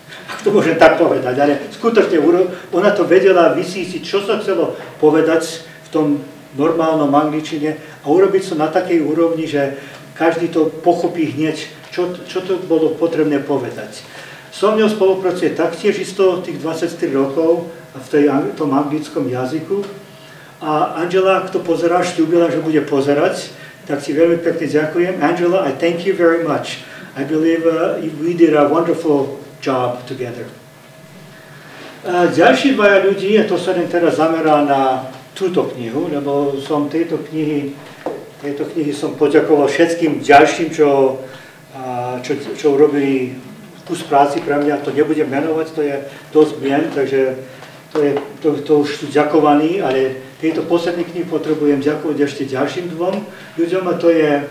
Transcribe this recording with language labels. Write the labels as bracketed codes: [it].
[sk] Ak to môžem tak povedať, ale skutočne ona to vedela vysísiť, čo sa chcelo povedať v tom normálnom angličine a urobiť to na takej úrovni, že každý to pochopí hneď, čo to bolo potrebné povedať. So mnou spolupracuje taktiež isto tých 23 rokov v tom anglickom jazyku. A Angela, kto pozeráš, ľúbila, že bude pozerať, tak ti veľmi pekne ďakujem. [en] Angela, I thank you very much. I believe we did a wonderful job together. [sk] Ďalší dvaja ľudí, a to sa teraz zamerá na túto knihu, lebo som tejto knihy som poďakoval všetkým ďalším, čo urobili kus práci pre mňa, to nebudem menovať, to je dosť mien, takže to už sú ďakovaní, ale tejto poslednej knihy potrebujem ďakovať ešte ďalším dvom ľuďom, a to je